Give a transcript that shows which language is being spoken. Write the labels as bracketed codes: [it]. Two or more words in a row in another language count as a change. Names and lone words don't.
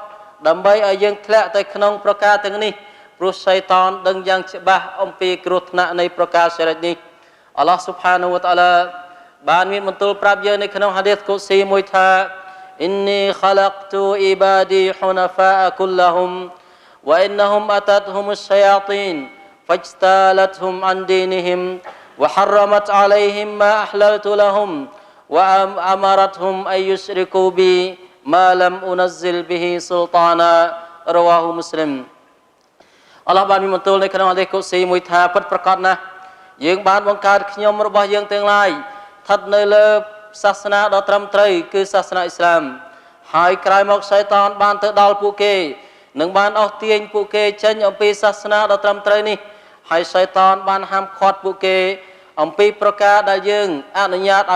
[km] ដើម្បីឲ្យយើងធ្លាក់ទៅក្នុងប្រការទាំងនេះព្រោះសៃតានដឹងយ៉ាងច្បាស់អំពីគ្រោះថ្នាក់នៃប្រការស្យរិចនេះអល់ឡោះ [ar] سبحانه และ تعالى [km] បានមានបន្ទូលប្រាប់យើងនៅក្នុងហាឌីសកុស៊ីមួយថា [ar] إني خلقت عبادي حنفاء كلهم وإنهم أتتهم الشياطين فاجتالتهم عن دينهم وحرمت عليهم ما أحللت لهم وأمرتهم أن يشركوا بي ما لم أنزل به سلطانا رواه مسلم [km] អល់ឡោះបានមានបន្ទូលនៅក្នុងហាឌីសកុស៊ីមួយថាពិតប្រាកដណាស់យើងបានបង្កើតខ្ញុំរបស់យើងទាំងឡាយស្ថិតនៅលើសាសនាដ៏ត្រឹមត្រូវគឺសាសនាអ៊ីស្លាមហើយក្រោយមកសៃតានបានទៅដល់ពួកគេនឹងបានអស់ទាញពួកគេចេញអំពីសាសនាដ៏ត្រឹមត្រូវនេះហើយសៃតានបានហាមឃាត់ពួកគេអំពីប្រការដែលយើងអនុញ្ញាតឲ្យ